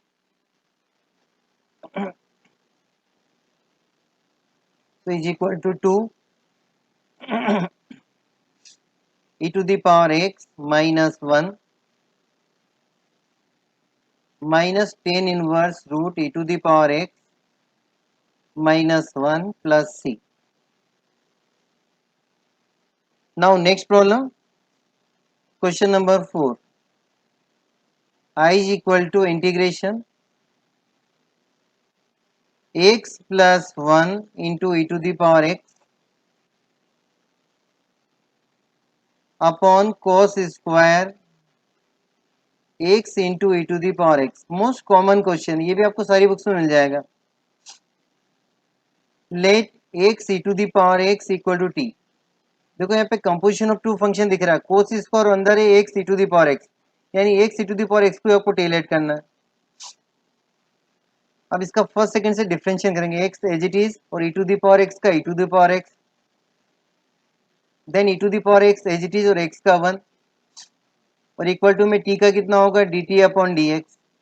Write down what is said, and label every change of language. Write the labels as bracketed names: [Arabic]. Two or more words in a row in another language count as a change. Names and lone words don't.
[English] तो is equal to 2 e to the power x -1 minus ten inverse root e to the power x -1 plus c. now next problem, question number 4, i is equal to integration x plus 1 into e to the power x upon cos square x into e to the power x। most common question, [Hindi] ये भी आपको सारी बुक्स में मिल जाएगा। [English] let x e to the power x equal to t. [Hindi] देखो यहाँ पे [English] composition of two function [Hindi] दिख रहा है, [English] cos square [Hindi] अंदर है [English] x e to the power x, [Hindi] यानी [English] x e to the power x [Hindi] को आपको टेलेट करना है। अब इसका [English] first second [Hindi] से डिफरेंशिएट करेंगे, [English] x as it is [Hindi] और [English] e to the power x [Hindi] का [English] e to the power x, then e to the power x as it is [Hindi] और x का 1, और [English] equal to [Hindi] में t का कितना होगा [English] dt upon dx.